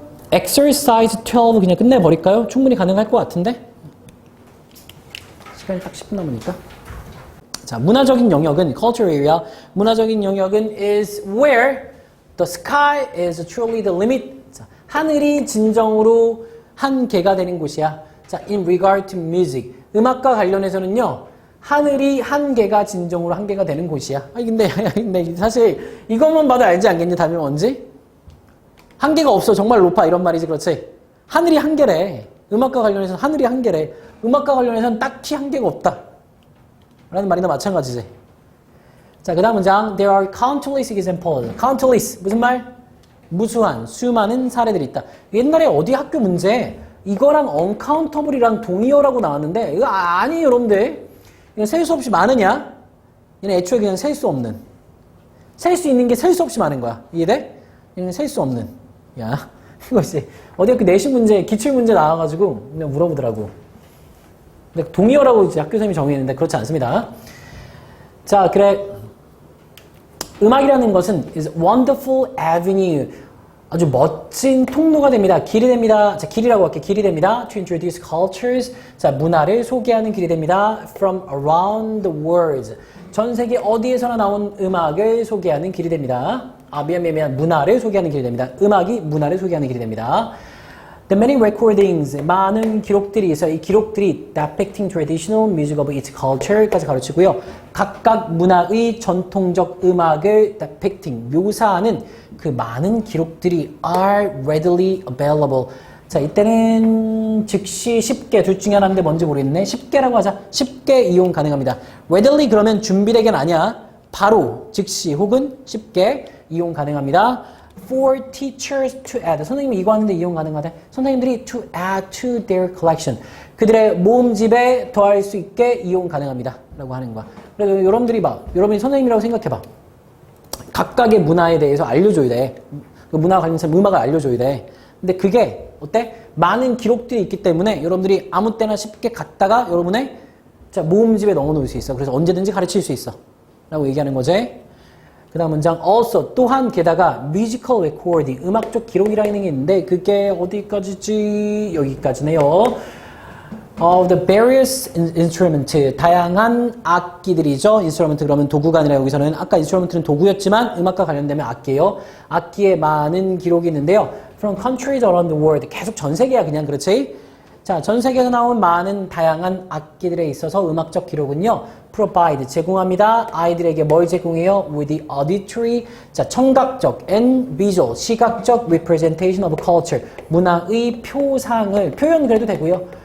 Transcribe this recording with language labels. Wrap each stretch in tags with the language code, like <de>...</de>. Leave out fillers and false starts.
<ko>exercise 12 그냥 끝내버릴까요? 충분히 가능할 것 같은데? 시간이 딱 10분 남으니까. 자, 문화적인 영역은</ko> <en>culture area.</en> <ko>문화적인 영역은</ko> <en>is where the sky is truly the limit.</en> <ko>자, 하늘이 진정으로 한계가 되는 곳이야.</ko> <en>자, in regard to music.</en> <ko>음악과 관련해서는요. 하늘이 한계가 진정으로 한계가 되는 곳이야. 근데 사실 이것만 봐도 알지 않겠니? 답이 뭔지? 한계가 없어. 정말 높아. 이런 말이지. 그렇지? 하늘이 한계래. 음악과 관련해서는 하늘이 한계래. 음악과 관련해서는 딱히 한계가 없다. 라는 말이나 마찬가지지. 자, 그 다음 문장.</ko> <en>There are countless examples.</en> <ko>countless. 무슨 말? 무수한, 수많은 사례들이 있다. 옛날에 어디 학교 문제 이거랑 uncountable이랑 동의어라고 나왔는데 이거 아니에요, 여러분들. 이건 셀 수 없이 많으냐? 얘는 애초에 그냥 셀 수 없는. 셀 수 있는 게 셀 수 없이 많은 거야. 이해돼? 얘는 셀 수 없는. 야, 이거지. 어디 학교 내신 문제, 기출 문제 나와가지고 그냥 물어보더라고. 근데 동의어라고 이제 학교 선생님이 정의했는데 그렇지 않습니다. 자, 그래. 음악이라는 것은</ko> <en>is wonderful avenue.</en> <ko>아주 멋진 통로가 됩니다. 길이 됩니다. 자, 길이라고 할게. 길이 됩니다.</ko> <en>To introduce cultures.</en> <ko>자, 문화를 소개하는 길이 됩니다.</ko> <en>From around the world.</en> <ko>전 세계 어디에서나 나온 음악을 소개하는 길이 됩니다. 미안. 문화를 소개하는 길이 됩니다. 음악이 문화를 소개하는 길이 됩니다.</ko> <en>The many recordings,</en> <ko>많은 기록들이 있어요. 이 기록들이</ko> <en>depicting traditional music of each culture까지</en> <ko>가르치고요. 각각 문화의 전통적 음악을 depicting, 묘사하는 그 많은 기록들이</ko> <en>are readily available.</en> <ko>자, 이때는 즉시 쉽게 둘 중에 하나인데 뭔지 모르겠네. 쉽게라고 하자. 쉽게 이용 가능합니다. readily 그러면 준비되긴 아니야. 바로, 즉시 혹은 쉽게 이용 가능합니다.</ko> <en>For teachers to add.</en> <ko>선생님이 이거 하는데 이용 가능하대. 선생님들이</ko> <en>to add to their collection.</en> <ko>그들의 모음집에 더할 수 있게 이용 가능합니다. 라고 하는 거야. 그래서 여러분들이 봐. 여러분이 선생님이라고 생각해봐. 각각의 문화에 대해서 알려줘야 돼. 그 문화 관련해서 음악을 알려줘야 돼. 근데 그게 어때? 많은 기록들이 있기 때문에 여러분들이 아무 때나 쉽게 갖다가 여러분의 모음집에 넣어놓을 수 있어. 그래서 언제든지 가르칠 수 있어. 라고 얘기하는 거지. 그 다음 문장 also 또한 게다가</ko> <en>musical recording</en> <ko>음악적 기록이라는 게 있는데 그게 어디까지지? 여기까지네요.</ko> <en>The various instrument</en> <ko>다양한 악기들이죠. instrument 그러면 도구가 아니라 여기서는 아까 instrument는 도구였지만 음악과 관련되면 악기예요. 악기에 많은 기록이 있는데요.</ko> <en>From countries around the world</en> <ko>계속 전 세계야 그냥 그렇지? 자, 전 세계에서 나온 많은 다양한 악기들에 있어서 음악적 기록은요. provide, 제공합니다. 아이들에게 뭘 제공해요?</ko> <en>with the auditory,</en> <ko>자, 청각적</ko> <en>and visual,</en> <ko>시각적</ko> <en>representation of culture,</en> <ko>문화의 표상을, 표현 그래도 되고요.</ko>